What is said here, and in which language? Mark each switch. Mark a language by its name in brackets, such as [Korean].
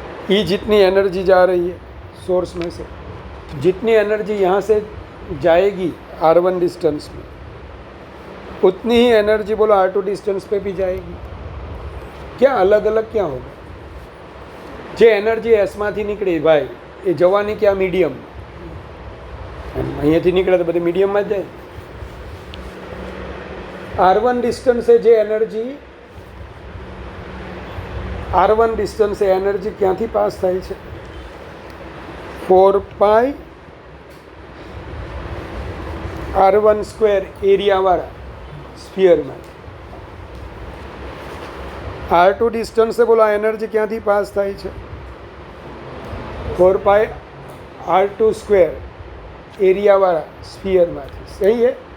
[Hindi] ई जितनी एनर्जी जा रही है सोर्स में से, जितनी एनर्जी यहाँ से जाएगी R1 डिस्टेंस में, उतनी ही एनर्जी बोलो R2 डिस्टेंस पे भी जाएगी। क्या अलग अलग क्या होगा? [Gujarati] જે એનર્જી એસમાંથી નીકળે ભાઈ, એ જવાની ક્યાં? મીડિયમ। અહીંયાથી નીકળે તો બધી મીડિયમમાં જ જાય। R1 ડિસ્ટન્સે જે એનર્જી, R1 ડિસ્ટન્સે એનર્જી ક્યાંથી પાસ થાય છે? 4π R1 સ્ક્વેર એરિયાવાળા સ્ફિયરમાં। R2 ડિસ્ટન્સે બોલો આ એનર્જી ક્યાંથી પાસ થાય છે? [Hindi] 4π R2 स्क्वायर एरिया वाला स्फीयर में। सही है?